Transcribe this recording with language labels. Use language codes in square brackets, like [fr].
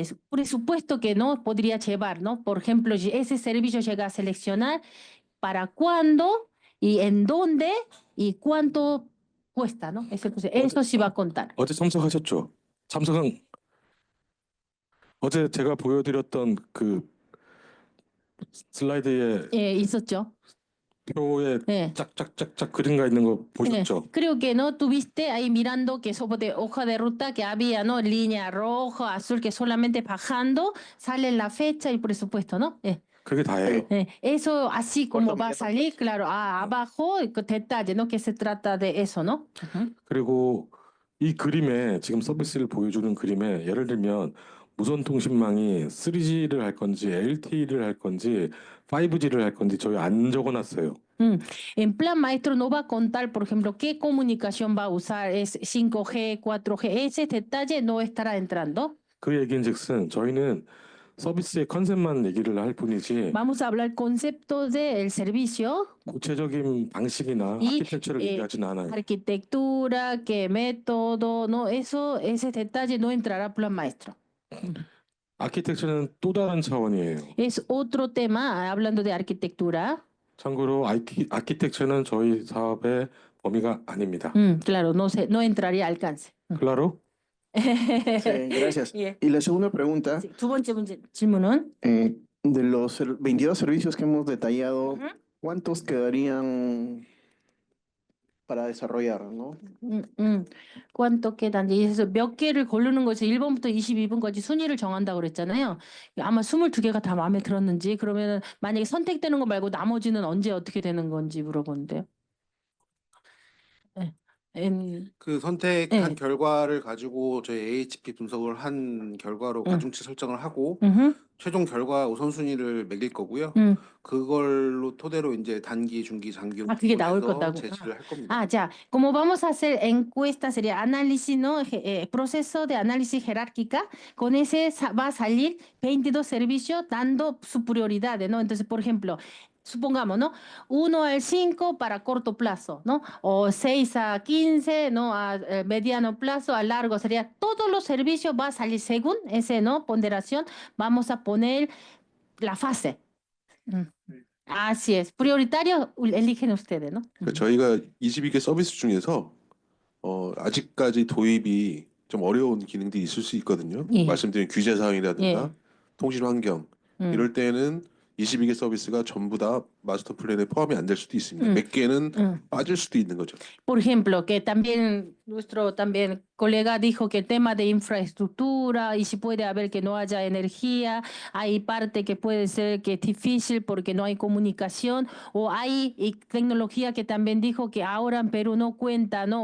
[es] Presupuesto que no podría llevar, ¿no? Por ejemplo, ese servicio llega a seleccionar para cuándo y en dónde y cuánto cuesta, ¿no? Eso sí va a contar. [ko] 어제 참석하셨죠? 어제 제가 보여드렸던 슬라이드에 있었죠. 표에 짝짝짝짝 그림가 있는 거 보셨죠? [es] Creo que no tuviste ahí mirando que eso de hoja de ruta que había, ¿no? Línea roja, azul, que solamente bajando sale la fecha y presupuesto, ¿no? [ko] 그게 다예요. [es] Eso así como va a salir, claro, abajo detalle, ¿no? Que se trata de eso, ¿no? [ko] 그리고 이 그림에 지금 서비스를 보여주는 그림에 예를 들면 무선 통신망이 3G를 할 건지 LTE를 할 건지 5G를 할 건지 저희 안 적어놨어요. [es] En plan maestro no va a contar, por ejemplo, qué comunicación va a usar, es 5G, 4G, ese detalle no estará entrando. [ko] 그 얘기인즉슨 저희는 서비스의 컨셉만 얘기를 할 뿐이지 [es] Vamos a hablar conceptos del servicio. [ko] 구체적인 방식이나 아키텍처를 얘기하진 않아요. [es] Arquitectura, qué método, no, ese detalle no entrará plan maestro. [ko] 아키텍처는 또 다른 차원이에요. [es] Es otro tema, hablando de arquitectura. [ko] 참고로 아키텍처는 저희 사업의 범위가 아닙니다. [es] Claro, no entraría al alcance. Claro? Sí, gracias. Y la segunda pregunta, [ko] 두 번째 질문은 [es] de los 22 servicios que hemos detallado, ¿cuántos quedarían para desarrollar, ¿no? ¿Cuánto quedan? [ko] 그래서 몇 개를 고르는 거지 1번부터 22번까지 순위를 정한다고 그랬잖아요. 아마 22개가 다 마음에 들었는지 그러면 만약에 선택되는 거 말고 나머지는 언제 어떻게 되는 건지 물어보는데요. 그 선택한 결과를 가지고 저희 AHP 분석을 한 결과로 가중치 설정을 하고 최종 결과 우선순위를 매길 거고요. 그걸로 토대로 이제 단기, 중기, 장기 그게 나올 부분에서 거다고. 제시를 할 겁니다. [es] Ya, como vamos a hacer encuesta, sería análisis, ¿no? Proceso de análisis jerárquica, con ese va a salir 22 servicios dando su prioridades, ¿no? Entonces, por ejemplo, supongamos, ¿no? 1 al 5 para corto plazo, ¿no? O 6 a 15, ¿no? A mediano plazo, a largo, sería todos los servicios va a salir según ese, ¿no? Ponderación, vamos a poner la fase. Así es. Prioritario eligen ustedes, ¿no? [ko] 그러니까 저희가 22개 서비스 중에서 아직까지 도입이 좀 어려운 기능들이 있을 수 있거든요. 예. 말씀드린 규제 사항이라든가 예. 통신 환경 이럴 때는 22개 서비스가 전부 다 마스터 플랜에 포함이 안 될 수도 있습니다. 몇 개는 빠질 수도 있는 거죠. [es] Por ejemplo, que también nuestro colega dijo que el tema de infraestructura y si puede haber que no haya energía, hay parte que puede ser que es difícil porque no hay comunicación o hay tecnología que también dijo que ahora en Perú no cuenta, ¿no?